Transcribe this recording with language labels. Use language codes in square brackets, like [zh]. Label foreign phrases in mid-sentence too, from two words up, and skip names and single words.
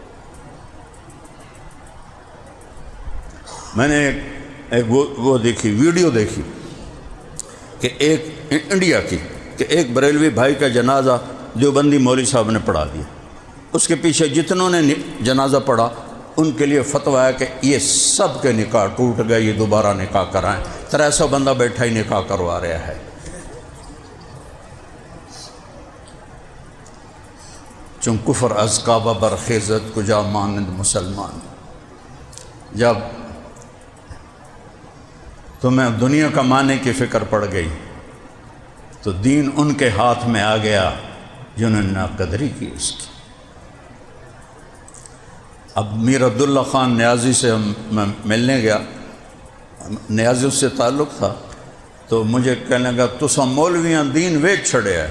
[ur] میں نے ایک وہ دیکھی ویڈیو دیکھی کہ ایک انڈیا کی کہ ایک بریلوی بھائی کا جنازہ دیوبندی مولوی صاحب نے پڑھا دیا، اس کے پیچھے جتنوں نے جنازہ پڑھا ان کے لیے فتویٰ ہے کہ یہ سب کے نکاح ٹوٹ گئے، یہ دوبارہ نکاح کرائیں۔ 300 بندہ بیٹھا ہی نکاح کروا رہا ہے۔ [fa] چون کفر از کعبہ برخیزت کجا مانند مسلمان۔ [ur] جب تمہیں دنیا کمانے کی فکر پڑ گئی تو دین ان کے ہاتھ میں آ گیا جنہوں نے ناقدری کی اس کی۔ اب میر عبداللہ خان نیازی سے میں ملنے گیا، نیازی اس سے تعلق تھا، تو مجھے کہنے لگا [pa] تسا مولویاں دین ویچ چھڑے ہے۔